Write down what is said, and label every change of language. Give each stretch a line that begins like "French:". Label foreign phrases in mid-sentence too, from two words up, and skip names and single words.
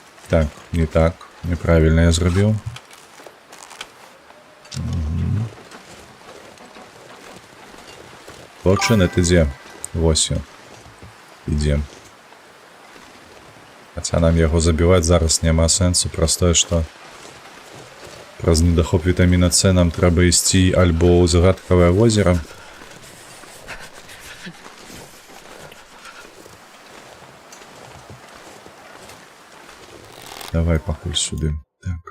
Ukrainian: Так, не так. Неправильно я зробив. Починет іде. Ось. Іде.
Belarusian: Хаця нам яго забіваць зараз няма сэнсу, простое, што праз недахоп вітаміна С нам трэба ісці альбо ў загадкавае возера. Давай пакуль сюды. Так.